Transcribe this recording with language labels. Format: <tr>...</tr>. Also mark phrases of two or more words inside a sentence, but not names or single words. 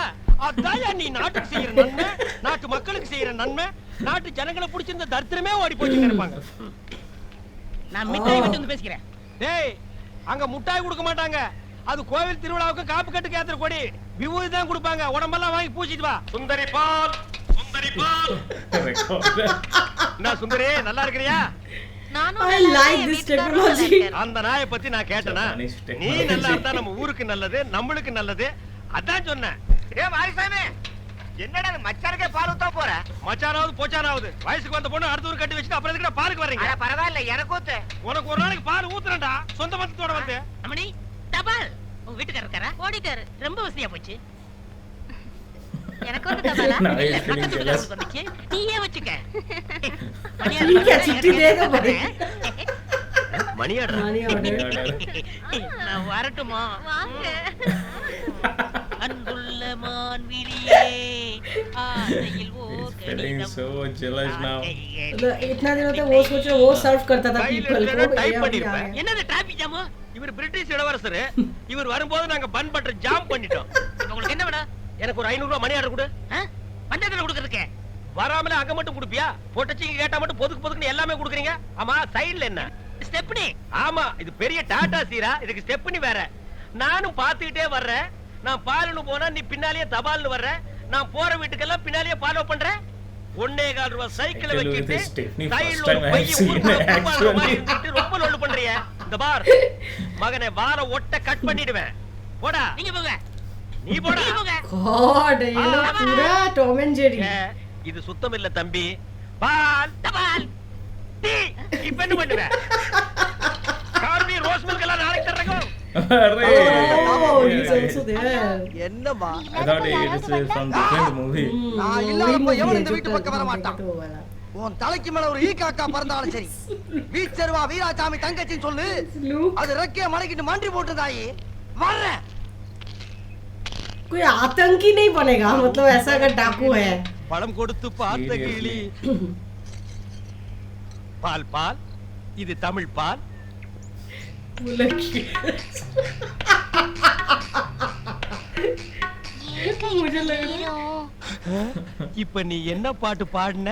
<ta>அதான் நீ நாட்டுக்கு செய்யற நன்மை, நாட்டு மக்களுக்கு செய்யற நன்மை, நாட்டு ஜனங்களை பிடிச்சிருந்த தரித்திரமே ஓடி போச்சுன்னு இருப்பாங்க. நான் மிட்டாய் விட்டு வந்து பேசிக்கிறேன். டேய், அங்க முட்டாய் கொடுக்க மாட்டாங்க. அது கோவில் திருவிழாவுக்கு காப்பு கட்டுக்கு ஏத்துற கொடி. விபூதி தான் கொடுப்பாங்க. உடம்பெல்லாம் வாங்கி பூச்சிட்டு வா. சுந்தரி பால், சுந்தரி பால். என்ன சுந்தரி, நல்லா இருக்கிறியா?</ta> <en>I like this technology.</en> <ta>அந்த நாயை பத்தி நான் கேட்டனா? நீ நல்லா இருந்தா நம்ம ஊருக்கு நல்லது, நம்மளுக்கு நல்லது. அதான் சொன்னேன். மாரிசாமி, என்னடா மச்சானுக்கே பால் ஊத்த போற? மச்சானாவது போச்சானாவது வயசுக்கு வந்த பொண்ணு அடுத்த ஊர் கட்டி வச்சுட்டு அப்புறம் எதுக்கு பாருக்கு வர்றீங்க? பரவாயில்ல, எனக்கு ஊத்து. உனக்கு ஒரு நாளைக்கு பால் ஊத்துறேன்டா, சொந்த மத்தத்தோட வந்து. அம்மணி, தபால். உங்க வீட்டுக்காரர் இருக்காரா? ஓடிட்டாரு. ரொம்ப வசதியா போச்சு. எனக்கு வந்து தபாலா? நான் இல்ல,</ta> <en>feeling</en> <ta>பக்கத்து</ta> <en>jealous.</en> <ta>வீட்டுல வந்துச்சு. நீயே வச்சுக்க.</ta> <hi>ठीक है, चिट्ठी देगा भाई.</hi> <ta>மணி ஆடுற.</ta> <en>Money order.</en> <ta>நான் வரட்டுமா? வாங்க. அன்புள்ள மான்விழியே, ஆசையில் ஓர்</ta> <en>Feeling</en> <ta>கடிதம்.</ta> <en>so jealous now.</en> <hi>इतना दिन होता वो सोच रहा वो सर्व करता था</hi> <ta>கையில</ta> <hi>पीपल</hi> <ta>இருக்கிறத</ta> <hi>को</hi> <en>type</en> <hi>ये अभी आ</hi> <ta>பண்ணிருப்பேன்.</ta> <hi>गया.</hi> <ta>என்னது</ta> <en>traffic jam?</en> <ta>இவர் பிரிட்டிஷ் இளவரசர். இவர் வரும்போது நாங்க</ta> <en>bun butter jam</en> <ta>பண்ணிட்டோம். உங்களுக்கு என்ன வேணும்? எனக்கு ஒரு 500 ரூபாய்</ta> <en>money order</en> <ta>கொடு. பஞ்சாயத்துல கொடுக்கறதுக்கு. வராமல அங்க மட்டும் கொடுப்பியா? போட்டச்சிங்க கேட்டா மட்டும் பொதுக்கு எல்லாமே கொடுக்குறீங்க. ஆமா, சைடுல என்ன? ஸ்டெப்னி. ஆமா, இது பெரிய டாடா சீரா, இதுக்கு ஸ்டெப்னி வேற. நானும் பாத்துக்கிட்டே வர்றேன். நான் பாலுன்னு போனா நீ பின்னாலேயே தபால்னு வர்ற. நான் போற வீட்டுக்கெல்லாம் பின்னாலேயே ஃபாலோ பண்றேன். 1.25 ரூபாய் சைக்கிளை</ta> <en>Actually,</en> <ta>வச்சிட்டு</ta> <en>this Stepney</en> <ta>சைடுல</ta> <en>first</en> <ta>ஒரு</ta> <en>time I</en> <ta>பைய</ta> <en>have seen</en> <ta>ஊருக்குள்ள</ta> <en>it,</en> <ta>கும்பாடுற மாதிரி</ta> <en>actually.</en> <ta>இருந்துட்டு ரொம்ப லொல்லு பண்றியே. இந்த பார் மகனே, வார ஒட்ட கட் பண்ணிடுவேன். போடா, நீங்க போங்க. நீ போடா. நீங்க போங்க.</ta> <en>God,</en> <hi>ये लोग पूरा Tom and Jerry.</hi> <ta>இது சுத்தம் இல்ல தம்பி. பால் தபால். டீ இப்ப என்ன பண்ணுவ? கார்பி</ta> <en>rose milk</en> <ta>எல்லாம் நாளைக்கு தர்றேங்க.</ta> <en>Oh, he's also there.</en> <ta>என்னம்மா?</ta> <en>I thought it is from different movie.</en> <ta>நான்</ta> <hi>वही</hi> <ta>இல்லாதப்ப</ta> <en>movie</en> <ta>எவனும்</ta> <hi>है</hi> <ta>இந்த</ta> <hi>जो</hi> <ta>வீட்டு பக்கம் வர மாட்டான்.</ta> <hi>वो वाला.</hi> <ta>உன் தலைக்கு மேல ஒரு ஈ காக்கா பறந்தாலும் சரி, வீச்சருவா வீராசாமி தங்கச்சின்னு சொல்லு. Luke, அது ரெக்கைய மடக்கிட்டு மாண்டி போட்டுதாயி வர்றேன்.</ta> <hi>कोई आतंकी नहीं बनेगा, मतलब ऐसा अगर डाकू है.</hi> <ta>பழம் கொடுத்து பார்த்த கிளி. பால் பால், இது தமிழ் பால்.</ta> <hi>मुझे लगा</hi> <ta>இப்ப நீ என்ன பாட்டு பாடுன?</ta>